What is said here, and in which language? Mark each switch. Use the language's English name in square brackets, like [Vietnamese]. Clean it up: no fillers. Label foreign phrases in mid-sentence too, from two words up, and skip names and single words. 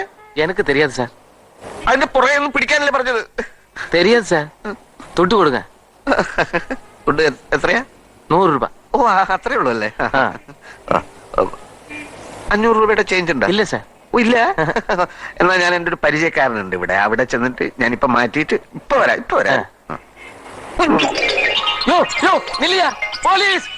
[Tamil] எனக்கு தெரியாது சார். [Malayalam] അതിന്റെ പുറകെ ഒന്നും പിടിക്കാനല്ലേ പറഞ്ഞത്? [Tamil] தெரியாது சார். துட்டு கொடுங்க. [Malayalam] ഫുഡ് എത്രയാ? 100 രൂപ. ഓ അത്രേ ഉള്ളൂ അല്ലേ? 500 രൂപയുടെ ചേഞ്ച് ഉണ്ടോ? ഇല്ല സാർ. ഓ ഇല്ല. എന്നാ ഞാൻ എന്റെ ഒരു പരിചയക്കാരനുണ്ട് ഇവിടെ. അവിടെ ചെന്നിട്ട് ഞാനിപ്പോ മാറ്റിയിട്ട് ഇപ്പൊ വരാം. യോ യോ നില്ലിയ പോലീസ്